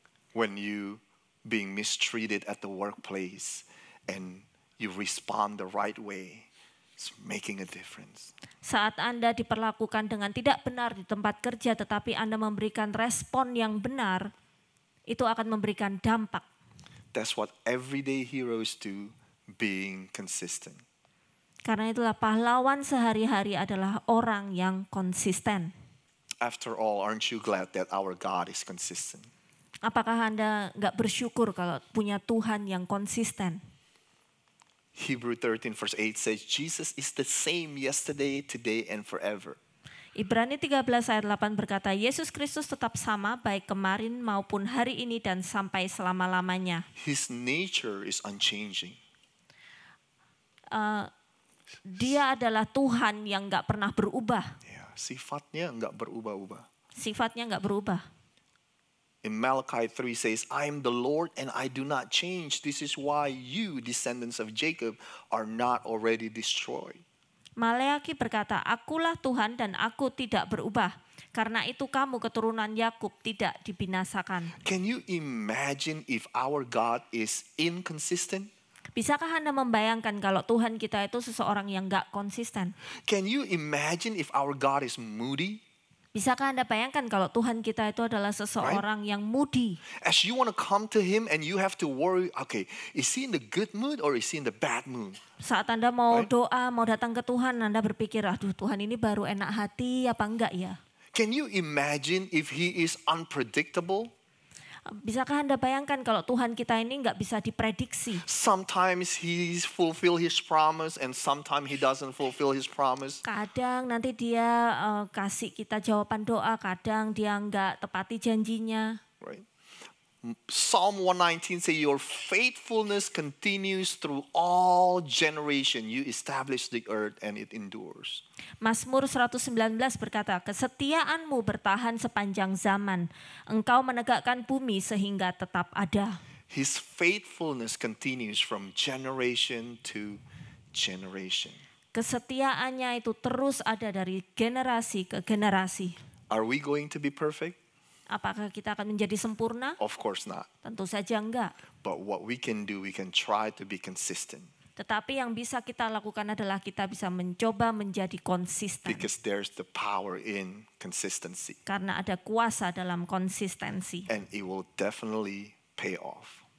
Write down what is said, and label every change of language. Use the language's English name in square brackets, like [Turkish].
[English] When you being mistreated at the workplace and you respond the right way, it's making a difference. [Indonesian] Saat Anda diperlakukan dengan tidak benar di tempat kerja, tetapi Anda memberikan respon yang benar, itu akan memberikan dampak. [English] That's what everyday heroes do, being consistent. [Indonesian] Karena itulah pahlawan sehari-hari adalah orang yang konsisten. [English] After all, aren't you glad that our God is consistent? [Indonesian] Apakah Anda nggak bersyukur kalau punya Tuhan yang konsisten? [English] Hebrew 13 verse 8 says, Jesus is the same yesterday, today, and forever. [Indonesian] Ibrani 13 ayat 8 berkata, Yesus Kristus tetap sama baik kemarin maupun hari ini dan sampai selama-lamanya. [English] His nature is unchanging. [Indonesian] Dia adalah Tuhan yang nggak pernah berubah. Ya, sifatnya nggak berubah-ubah. Sifatnya nggak berubah. [English] In Malachi 3 says, I am the Lord and I do not change. This is why you, descendants of Jacob, are not already destroyed. [Indonesian] Maleaki berkata, Akulah Tuhan dan aku tidak berubah. Karena itu kamu keturunan Yakub tidak dibinasakan. [English] Can you imagine if our God is inconsistent? [Indonesian] Bisakah Anda membayangkan kalau Tuhan kita itu seseorang yang nggak konsisten? [English] Can you imagine if our God is moody? [Indonesian] Bisakah Anda bayangkan kalau Tuhan kita itu adalah seseorang yang moody? [English] As you want to come to Him and you have to worry, okay, is He in the good mood or is He in the bad mood? [Indonesian] Saat Anda mau doa, mau datang ke Tuhan, Anda berpikir, aduh Tuhan ini baru enak hati apa enggak ya? [English] Can you imagine if He is unpredictable? [Indonesian] Bisakah Anda bayangkan kalau Tuhan kita ini nggak bisa diprediksi? [English] Sometimes He fulfill His promise and sometimes He doesn't fulfill His promise. [Indonesian] Kadang nanti dia kasih kita jawaban doa, kadang dia nggak tepati janjinya. [English] Right. Psalm 119 say your faithfulness continues through all generation. You establish the earth and it endures. [Indonesian] Mazmur 119 berkata, kesetiaanmu bertahan sepanjang zaman. Engkau menegakkan bumi sehingga tetap ada. [English] His faithfulness continues from generation to generation. [Indonesian] Kesetiaannya itu terus ada dari generasi ke generasi. [English] Are we going to be perfect? [Indonesian] Apakah kita akan menjadi sempurna? [English] Of course not. [Indonesian] Tentu saja enggak. [English] But what we can do, we can try to be consistent. [Indonesian] Tetapi yang bisa kita lakukan adalah kita bisa mencoba menjadi konsisten. [English] Because there's the power in consistency. [Indonesian] Karena ada kuasa dalam konsistensi. [English] And it will definitely pay off.